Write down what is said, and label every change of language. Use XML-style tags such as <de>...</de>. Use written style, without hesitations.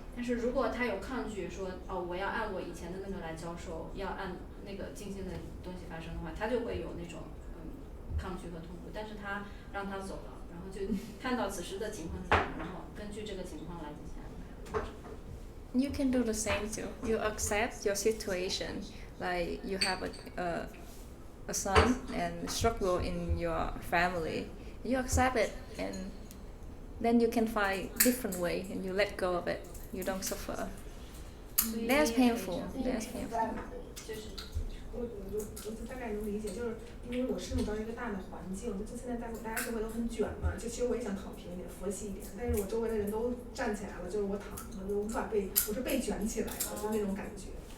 <zh>但是如果他有抗拒说我要按我以前的那个来教授，要按那个静心的东西发生的话，他就会有那种抗拒和痛苦。但是他让他走了，然后就看到此时的情况是什么，然后根据这个情况来进行安排。</zh> <en>You can do the same too. You accept your situation, like you have a son and struggle in your family. You accept it, and then you can find different way, and you let go of it. You don't suffer. That's painful. That's painful.</en> <zh>我大概能理解，就是因为我身处到一个大的环境，就现在大家社会都很卷嘛，就其实我也想躺平一点，佛系一点，但是我周围的人都站起来了，就是我躺着，就无法我是被卷起来的，就那种感觉。</zh>